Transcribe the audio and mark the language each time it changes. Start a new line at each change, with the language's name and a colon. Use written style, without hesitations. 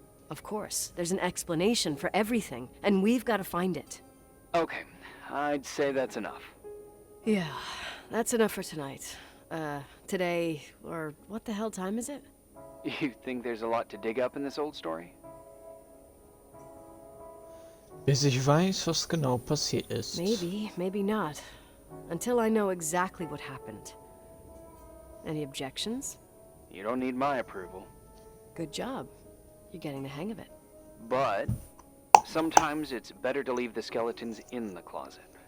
English: Of course, there's an explanation for everything, and we've got to find it. Okay, I'd say that's enough. Yeah, that's enough for tonight. Today, or what the hell time is it? You think there's a lot to dig up in this old story?
German: Bis ich weiß, was genau passiert ist.
English: Maybe, maybe not. Until I know exactly what happened. Any objections? You don't need my approval. Good job. You're getting the hang of it. But sometimes it's better to leave the skeletons in the closet.